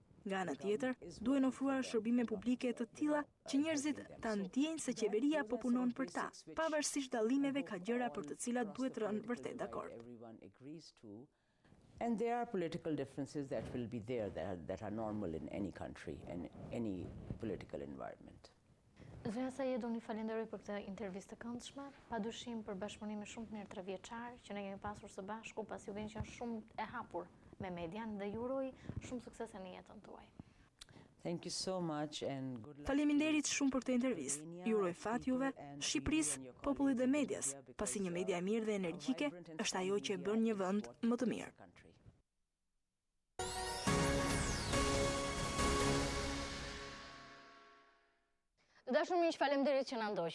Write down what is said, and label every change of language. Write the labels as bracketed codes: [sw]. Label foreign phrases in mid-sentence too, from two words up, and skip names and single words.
[sq] Nga ana tjetër, duhen ofruar shërbime publike të tilla që njerëzit ta ndjejnë se qeveria po punon për ta, pavarësisht dallimeve ka gjëra për të cilat duhet të rënë vërtet dakord. [en] And there are political differences that will be there that are normal in any country and any political environment. [sq] Zonja Sajedoni, falenderoj për këtë intervistë të këndshme, padyshim për bashkëpunime shumë të mirë 3 vjeçar që ne kemi pasur së bashku, pasi ju vjen që janë shumë e hapur me median dhe ju uroj shumë suksese në jetën tuaj. [en] Thank you so much and good luck. [sq] Faleminderit shumë për këtë intervistë. Ju uroj fat juve, Shqipërisë, popullit dhe medias, pasi një media e mirë dhe energjike është ajo që e bën një vend më të mirë. Të dashur miq, faleminderit që na ndoqët.